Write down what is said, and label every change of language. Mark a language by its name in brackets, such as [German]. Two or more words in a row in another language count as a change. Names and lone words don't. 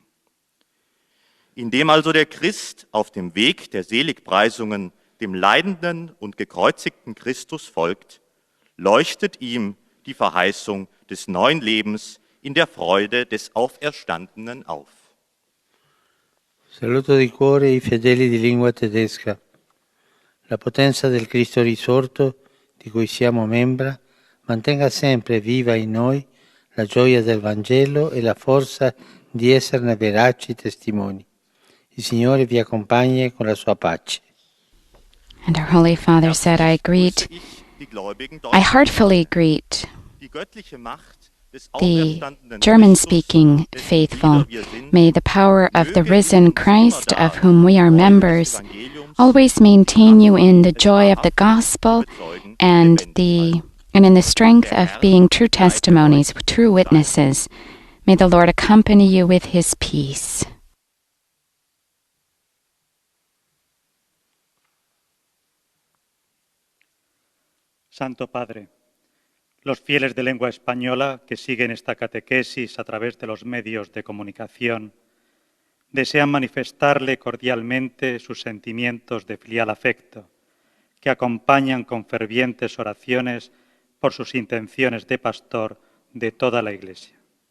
[German] Indem also der Christ auf dem Weg der Seligpreisungen dem leidenden und gekreuzigten Christus folgt, leuchtet ihm die Verheißung des neuen Lebens in der Freude des Auferstandenen auf. [Italian] Saluto di cuore i fedeli di lingua tedesca. La potenza del Cristo risorto, di cui siamo membra, mantenga sempre viva in noi la gioia del Vangelo e la forza di esserne veraci testimoni. Il Signore vi accompagni con la sua pace. [English] And our Holy Father said, I heartfully greet the German-speaking faithful. May the power of the risen Christ, of whom we are members, always maintain you in the joy of the gospel and in the strength of being true testimonies, true witnesses. May the Lord accompany you with his peace. [Spanish] Santo Padre, los fieles de lengua española que siguen esta catequesis a través de los medios de comunicación desean manifestarle cordialmente sus sentimientos de filial afecto, que acompañan con fervientes oraciones por sus intenciones de pastor de toda la Iglesia.